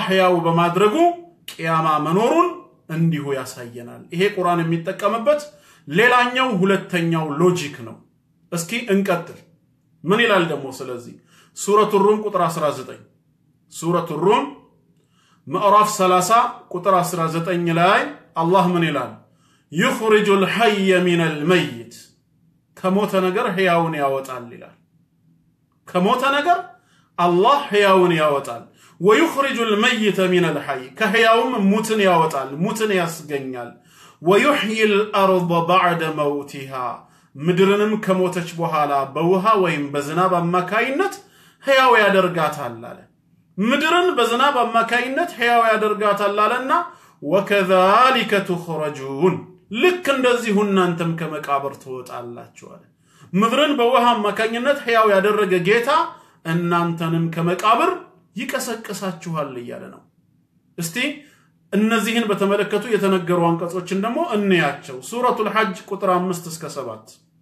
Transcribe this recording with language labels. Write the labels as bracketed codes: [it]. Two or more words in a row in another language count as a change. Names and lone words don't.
[am] ሕያው በማድረጉ ቂያማ መኖሩን እንዲሁ ያሳየናል ይሄ ቁርአን የሚጠቀምበት ሌላኛው ሁለተኛው ሎጂክ ነው እስኪ እንቀጥል ምን ይላል ደግሞ ስለዚህ ሱረቱ ሩም ቁጥር 19 ሱረቱ ሩም ምዕራፍ 30 ቁጥር 19 ላይ አላህ ምን ይላል [ar] يخرج الحي من الميت [am] ከሞተ ነገር ሕያውን ያወጣል ይላል ከሞተ ነገር አላህ ሕያውን ያወጣል [ar] ويخرج الميت من الحي [am] ከሕያውም ሙትን ያወጣል ሙትን ያስገኛል [ar] ويحيي الارض بعد موتها [am] ምድርንም ከሞተች በኋላ በውሃ ወይም በዝናብ አማካይነት ሕያው ያደርጋታል አለ ምድርን በዝናብ አማካይነት ሕያው ያደርጋታል አለና [ar] وكذلك تخرجون [am] ልክ እንደዚህ እናንተም ከመቃብር ትወጣላችሁ አለ ምድርን በውሃ አማካይነት ሕያው ያደረገ ጌታ እናንተንም ከመቃብር ይቀሰቅሳችኋል እያለ ነው እስቲ እነዚህን በተመለከቱ የተነገሩ አንቀጾችን ደግሞ እንያቸው ሱረቱል ሐጅ ቁጥር 5 እስከ 7